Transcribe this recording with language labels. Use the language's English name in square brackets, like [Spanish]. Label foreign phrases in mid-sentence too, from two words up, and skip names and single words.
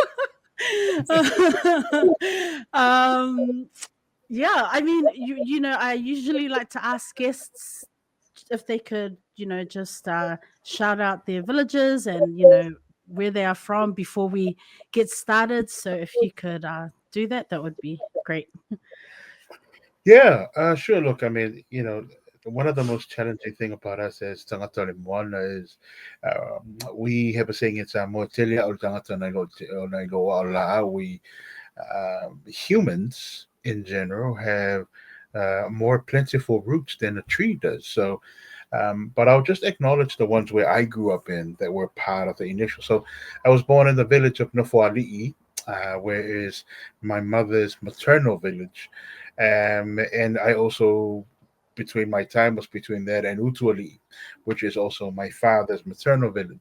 [English] Yeah, I mean, you know, I usually like to ask guests if they could, just shout out their villages and where they are from before we get started. So if you could do that, that would be great. Yeah, sure. Look, I mean, one of the most challenging thing about us as Tagata Moana is we have a saying in Samoa, [Samoan] "Telia o Tagata nai loa o la'a." [English] We humans in general have more plentiful roots than a tree does. So, but I'll just acknowledge the ones where I grew up in that were part of the initial. So, I was born in the village of Tau'ili'ili, where is my mother's maternal village, and I also between my time was between that and Utuali, which is also my father's maternal village.